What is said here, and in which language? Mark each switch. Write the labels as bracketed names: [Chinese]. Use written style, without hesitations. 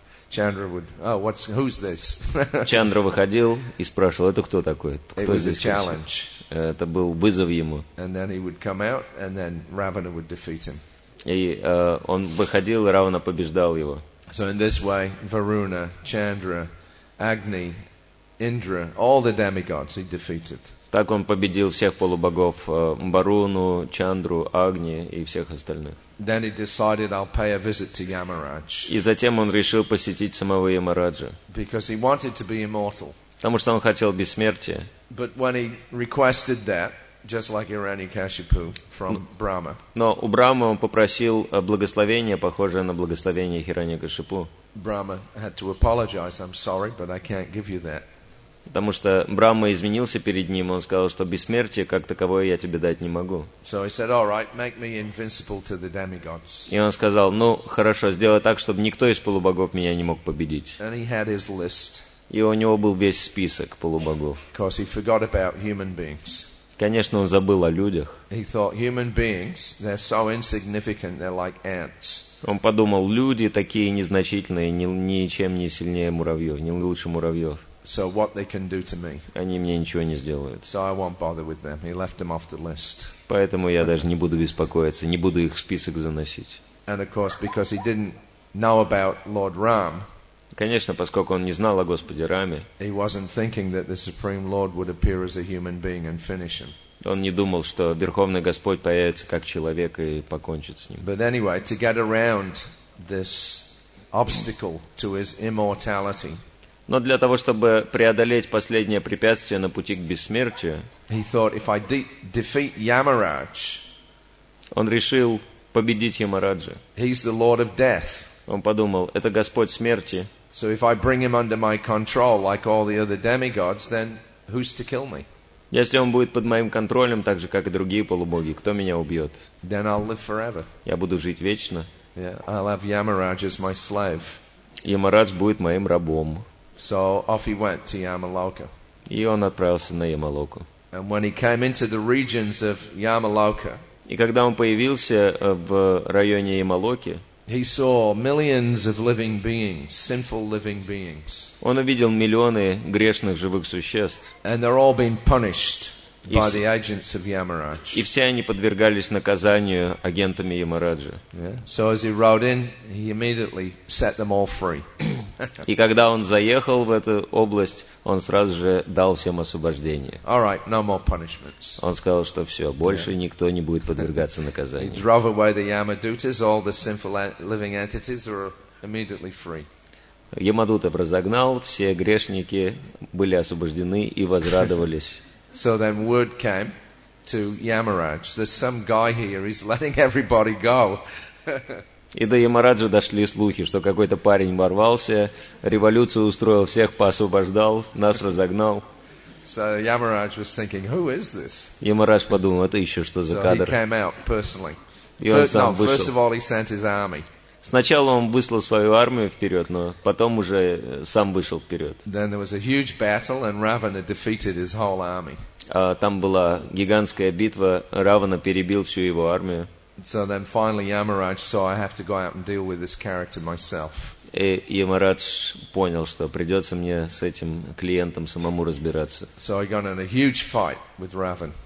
[English] Chandra would, who's this? [Russian] Чандра выходил и спрашивал: «Это кто такой? [English] It [Russian] Кто [English] was a [Russian] здесь кричит?» [English] challenge. [Russian] Это был вызов ему. [English] And then he would come out, and then Ravana would defeat him. [Russian] И он выходил, и Равана побеждал его. [English] So in this way, Varuna, Chandra, Agni, Indra, all the demigods he defeated. [Russian] Так он победил всех полубогов: Варуну, Чандру, Агни и всех остальных. [English] Then he decided, I'll pay a visit to Yamaraj. [Russian] И затем он решил посетить самого Ямараджа, [English] Because he wanted to be immortal. [Russian] потому что он хотел бессмертия. [English] But when he requested that, just like Hiranyakashipu from Brahma, [Russian] Но у Брамы он попросил благословение, похожее на благословение Хираньякашипу, [English] Brahma had to apologize. I'm sorry, but I can't give you that. [Russian] потому что Брахма извинился перед ним, он сказал, что бессмертие как таковое я тебе дать не могу. [English] So he said, all right, make me invincible to the demigods. [Russian] И он сказал: «Ну, хорошо, сделай так, чтобы никто из полубогов меня не мог победить». [English] And he had his list, [Russian] И у него был весь список полубогов. [English] because he forgot about human beings. [Russian] Конечно, он забыл о людях. [English] He thought human beings, they're so insignificant, they're like ants. [Russian] Он подумал: люди такие незначительные, ничем не сильнее муравьев, не лучше муравьев. [English] So what they can do to me. [Russian] Они мне ничего не сделают. [English] So I won't bother with them. He left them off the list. [Russian] Поэтому я даже не буду беспокоиться, не буду их в список заносить. [English] And of course, because he didn't know about Lord Ram, [Russian] Конечно, поскольку он не знал о Господе Раме, [English] he wasn't thinking that the Supreme Lord would appear as a human being and finish him. [Russian] он не думал, что Верховный Господь появится как человек и покончит с ним. [English] But anyway, to get around this obstacle to his immortality, [Russian] Но для того, чтобы преодолеть последнее препятствие на пути к бессмертию, [English] he thought, if I defeat Yamaraj, [Russian] он решил победить Ямараджа. [English] he's the Lord of Death. [Russian] Он подумал: это Господь смерти. [English] So if I bring him under my control like all the other demigods, then who's to kill me? [Russian] Если он будет под моим контролем, так же, как и другие полубоги, кто меня убьет? [English] Then I'll live forever. [Russian] Я буду жить вечно. [English] Yeah, I'll have Yamaraj as my slave. [Russian] Ямарадж будет моим рабом. [English] So off he went to Yamaloka. [Russian] И он отправился на Ямалоку. [English] And when he came into the regions of Yamaloka, [Russian] И когда он появился в районе Ямалоки, [English] he saw millions of living beings, sinful living beings. [Russian] он увидел миллионы грешных живых существ. [English] And they're all being punished by the agents of Yamaraj. [Russian] И все они подвергались наказанию агентами Ямараджа. [English] Yeah. So as he rode in, he immediately set them all free. [Russian] И когда он заехал в эту область, он сразу же дал всем освобождение. [English] All right, no more punishments. [Russian] Он сказал, что все, больше никто не будет подвергаться [English] He [Russian] наказанию. [English] drove away the Yamadutas, all the sinful living entities are immediately free. [Russian] Ямадутов разогнал, все грешники были освобождены и возрадовались. [English] So then word came to Yamaraj, there's some guy here, he's letting everybody go. [Russian] И до Ямараджа дошли слухи, что какой-то парень ворвался, революцию устроил, всех поосвобождал, нас разогнал. [English] So Yamaraj was thinking, who is this? [Russian] Ямарадж подумал: это еще что за [English] So he [Russian] кадр? [English] came out personally. [Russian] И он [English] First [Russian] сам [English] of [Russian] вышел. [English] all, he sent his army. [Russian] Сначала он выслал свою армию вперед, но потом уже сам вышел вперед. [English] Then there was a huge battle, and Ravana defeated his whole army. [Russian] Там была гигантская битва, Равана перебил всю его армию. [English] So then finally Yamaraj saw, I have to go out and deal with this character myself. [Russian] И Ямарадж понял, что придется мне с этим клиентом самому разбираться. [English] So he got in a huge fight with Ravan.